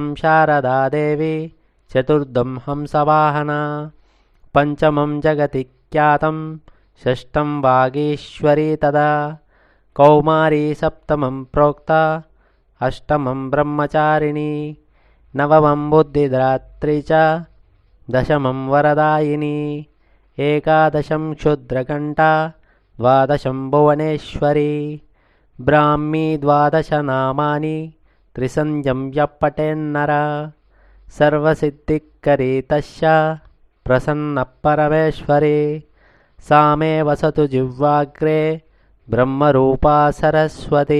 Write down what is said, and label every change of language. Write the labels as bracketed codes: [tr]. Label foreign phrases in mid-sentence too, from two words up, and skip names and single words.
[sa] శారదా దేవి, చతుర్థం హంసవాహన, పంచమం జగతి ఖ్యాతం, షష్టం వాగీశ్వరీ తదా, కౌమారీ సప్తమం ప్రోక్త, అష్టమం బ్రహ్మచారిణి, నవమం బుద్ధిదాత్రి చ, దశమం వరదాయిని, ఏకాదశం క్షుద్రకంఠ, ద్వాదశం భువనేశ్వరి. ब्राह्मी द्वादश नामानि त्रिसन्ध्यं यः पठेन्नर सर्वसिद्धिकरी तस्य प्रसन्नः परमेश्वरी सा मे वसतु जिह्वाग्रे ब्रह्मरूपा सरस्वती।